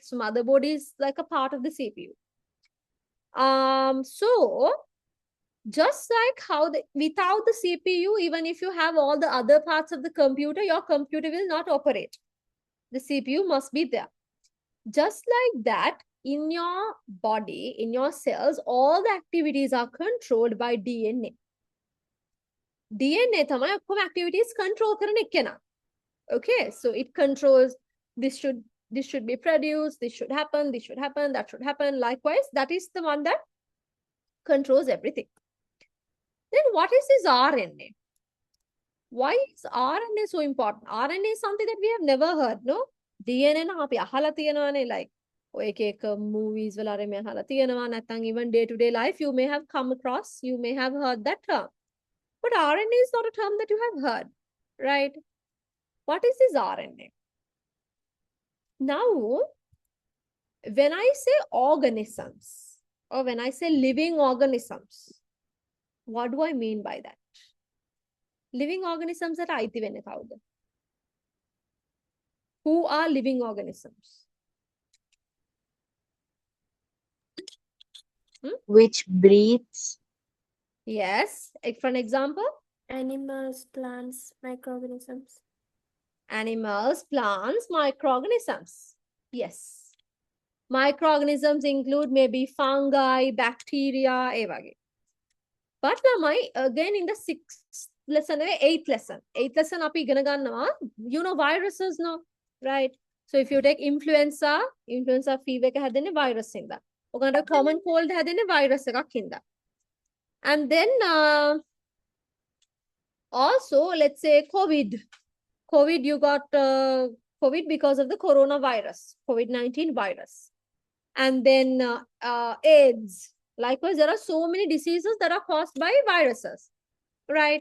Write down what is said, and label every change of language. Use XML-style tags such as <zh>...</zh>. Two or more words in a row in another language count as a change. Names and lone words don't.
<en>So motherboard is like a part of the CPU. So just like how without the CPU, even if you have all the other parts of the computer, your computer will not operate. The CPU must be there. Just like that, in your body, in your cells, all the activities are controlled by DNA.</en> <si>DNA තමයි ඔක්කොම</si> <en>activities control</en> <si>කරන එක්කෙනා.</si> <en>Okay, so it controls this should be produced, this should happen, that should happen. Likewise, that is the one that controls everything. Then what is this RNA? Why is RNA so important? RNA is something that we have never heard, no? DNA</en> <si>නම් අපි අහලා තියෙනවානේ,</si> <en>like</en> <si>ඔය එක</si> <en>movies</en> <si>වල අර මේ අහලා තියෙනවා, නැත්නම්</si> <en>even day to day life you may have come across, you may have heard that term. But RNA is not a term that you have heard, right? What is this RNA? Now, when I say organisms or when I say living organisms, what do I mean by that? Living organisms that</en> <si>අයිති වෙන්නේ කවුද?</si> <en>Who are living organisms? Which breeds? Yes, for an example, Animals, plants, microorganisms. animals, plants, microorganisms. Yes. Microorganisms include maybe fungi, bacteria,</en> <si>ඒ වගේ.</si> <en>But ළමයි, again in the 6th lesson, 8th lesson.</en> <si>8th lesson අපි ඉගෙන ගන්නවා,</si> <en>you know viruses, no? Right? So if you take influenza fever</en> <si>එක හැදෙන්නේ</si> <en>virus හින්දා.</en> <si>ඔකට</si> <en>common cold</en> <si>හැදෙන්නේ virus එකක් හින්දා.</si> <en>And then also, let's say COVID. COVID, you got COVID because of the coronavirus, COVID-19 virus. And then AIDS. Likewise, there are so many diseases that are caused by viruses, right?</en>